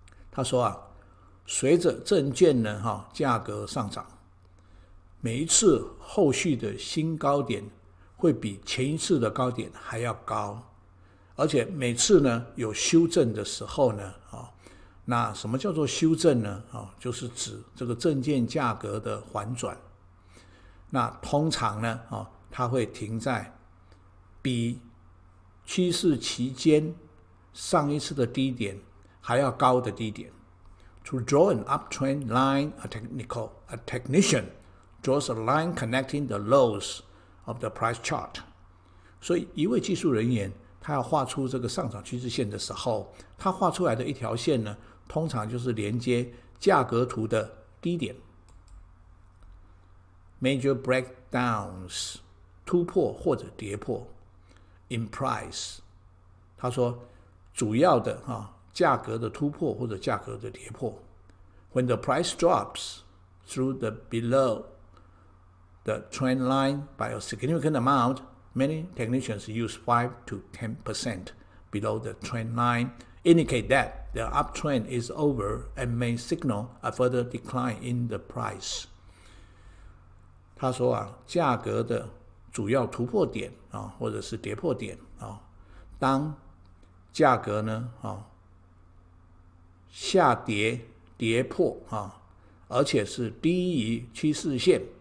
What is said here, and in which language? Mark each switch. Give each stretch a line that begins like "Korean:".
Chinese: 他说随着证券呢价格上涨，每一次后续的新高点会比前一次的高点还要高，而且每次呢有修正的时候呢那什么叫做修正呢就是指这个证券价格的反转。那通常呢它会停在比趋势期间上一次的低点还要高的低点。
English: To draw an uptrend line, a technician draws a line connecting the lows of the price chart.
Chinese: 所以一位技术人员他要画出这个上涨趋势线的时候，他画出来的一条线呢，通常就是连接价格图的低点。
English: Major breakdowns
Chinese: 突破或者跌破
English: in price，
Chinese: 他说主要的价格的突破或者价格的跌破。
English: When the price drops through the below the trend line by a significant amount, many technicians use 5 to 10% below the trend line, indicate that the uptrend is over and may signal a further decline in the price.
Chinese: 他说价格的主要突破点或者是跌破点当价格呢下跌跌破而且是低于趋势线